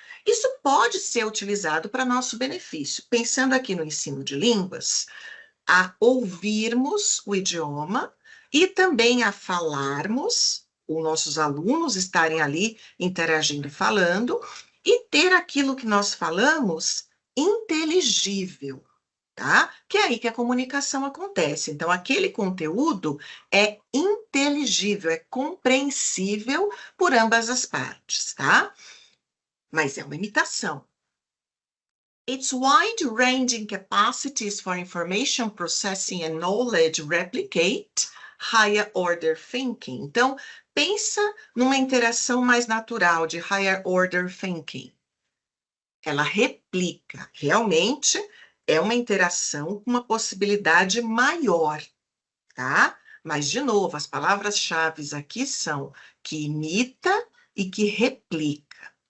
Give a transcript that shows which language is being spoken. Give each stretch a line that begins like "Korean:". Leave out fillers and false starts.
Portuguese: Isso pode ser utilizado para nosso benefício. Pensando aqui no ensino de línguas, a ouvirmos o idioma e também a falarmos, os nossos alunos estarem ali interagindo e falando, e ter aquilo que nós falamos inteligível, tá? Que é aí que a comunicação acontece. Então, aquele conteúdo é inteligível, é compreensível por ambas as partes, tá? Mas é uma imitação.
English: Its wide-ranging capacities for information processing and knowledge replicate higher order thinking.
Portuguese: Então, pensa numa interação mais natural de
English: higher order thinking.
Portuguese: Ela replica, realmente é uma interação com uma possibilidade maior, tá? Mas, de novo, as palavras-chave aqui são que imita e que replica.